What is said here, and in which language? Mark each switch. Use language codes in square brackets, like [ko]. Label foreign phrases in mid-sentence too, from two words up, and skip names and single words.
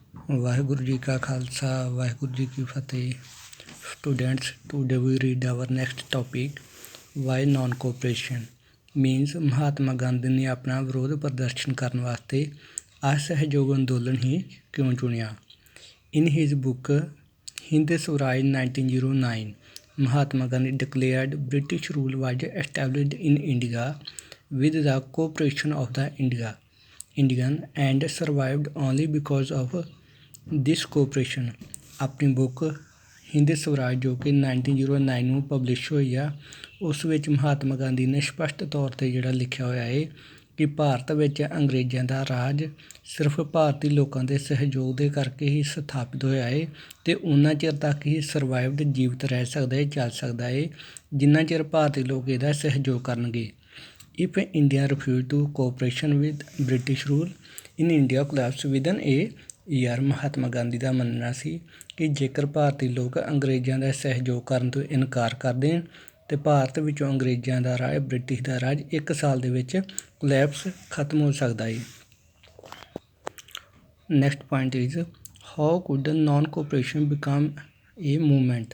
[pa] ਵਾਹਿਗੁਰੂ ਜੀ ਕਾ ਖਾਲਸਾ ਵਾਹਿਗੁਰੂ ਜੀ ਕੀ ਫਤਿਹ। [en] Students, today we read our next topic, why non-cooperation means [pa] ਮਹਾਤਮਾ ਗਾਂਧੀ ਨੇ ਆਪਣਾ ਵਿਰੋਧ ਪ੍ਰਦਰਸ਼ਨ ਕਰਨ ਵਾਸਤੇ ਅਸਹਿਯੋਗ ਅੰਦੋਲਨ ਹੀ ਕਿਉਂ ਚੁਣਿਆ। [en] In his book Hind Swaraj 1909, Mahatma Gandhi declared British rule was established in India with the cooperation of the Indian and survived only because of this cooperation। [pa] ਆਪਣੀ ਬੁੱਕ ਹਿੰਦ ਸਵਰਾਜ ਜੋ ਕਿ 1909 ਨੂੰ ਪਬਲਿਸ਼ ਹੋਈ ਆ, ਉਸ ਵਿੱਚ ਮਹਾਤਮਾ ਗਾਂਧੀ ਨੇ ਸਪਸ਼ਟ ਤੌਰ 'ਤੇ ਜਿਹੜਾ ਲਿਖਿਆ ਹੋਇਆ ਹੈ ਕਿ ਭਾਰਤ ਵਿੱਚ ਅੰਗਰੇਜ਼ਾਂ ਦਾ ਰਾਜ ਸਿਰਫ ਭਾਰਤੀ ਲੋਕਾਂ ਦੇ ਸਹਿਯੋਗ ਦੇ ਕਰਕੇ ਹੀ ਸਥਾਪਿਤ ਹੋਇਆ ਹੈ ਅਤੇ ਉਨਾ ਚਿਰ ਤੱਕ ਹੀ ਸਰਵਾਈਵਡ ਜੀਵਤ ਰਹਿ ਸਕਦਾ ਹੈ, ਚੱਲ ਸਕਦਾ ਹੈ, ਜਿੰਨਾ ਚਿਰ ਭਾਰਤੀ ਲੋਕ ਇਹਦਾ ਸਹਿਯੋਗ ਕਰਨਗੇ। [en] If India refused to cooperation with British rule in India collapsed within a year। [pa] ਮਹਾਤਮਾ ਗਾਂਧੀ ਦਾ ਮੰਨਣਾ ਸੀ ਕਿ ਜੇਕਰ ਭਾਰਤੀ ਲੋਕ ਅੰਗਰੇਜ਼ਾਂ ਦਾ ਸਹਿਯੋਗ ਕਰਨ ਤੋਂ ਇਨਕਾਰ ਕਰ ਦੇਣ ਅਤੇ ਭਾਰਤ ਵਿੱਚੋਂ ਅੰਗਰੇਜ਼ਾਂ ਦਾ ਰਾਜ, ਬ੍ਰਿਟਿਸ਼ ਦਾ ਰਾਜ 1 ਸਾਲ ਦੇ ਵਿੱਚ ਕੋਲੈਪਸ ਖਤਮ ਹੋ ਸਕਦਾ ਹੈ। [en] Next point is how could non cooperation become a movement.